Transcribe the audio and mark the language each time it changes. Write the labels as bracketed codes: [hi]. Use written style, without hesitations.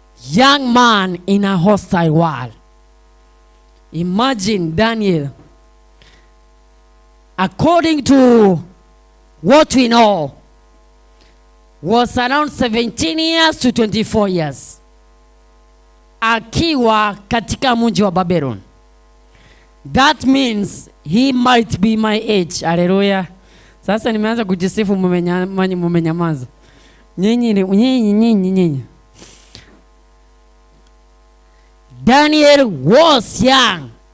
[en] Young man in a hostile world. Imagine Daniel, according to what we know, was around 17 years to 24 years. [sw] Akiwa katika mji wa Babylon. [en] That means he might be my age. [sw] Hallelujah. Sasa nimeanza kujisifu, mumenyamaza. Nyinyi. [en] Daniel was young.